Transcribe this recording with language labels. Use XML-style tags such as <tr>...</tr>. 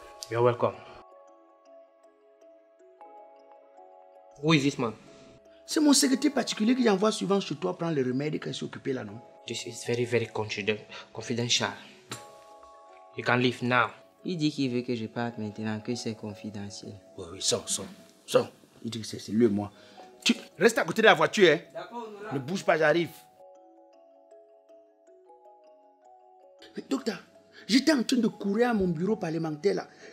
<en>You're welcome. Who is this man?</en> <fr>C'est mon secrétaire particulier que j'envoie souvent chez toi prendre les remèdes quand il s'est occupé là, non?</fr> <en>This is very, very confidential. You can leave now.</en> <fr>Il dit qu'il veut que je parte maintenant, que c'est confidentiel. Oui, sors. Il dit que c'est lui et moi. Tu restes à côté de la voiture, hein? D'accord, ne bouge pas, j'arrive. Mais docteur, j'étais en train de courir à mon bureau parlementaire là.</fr>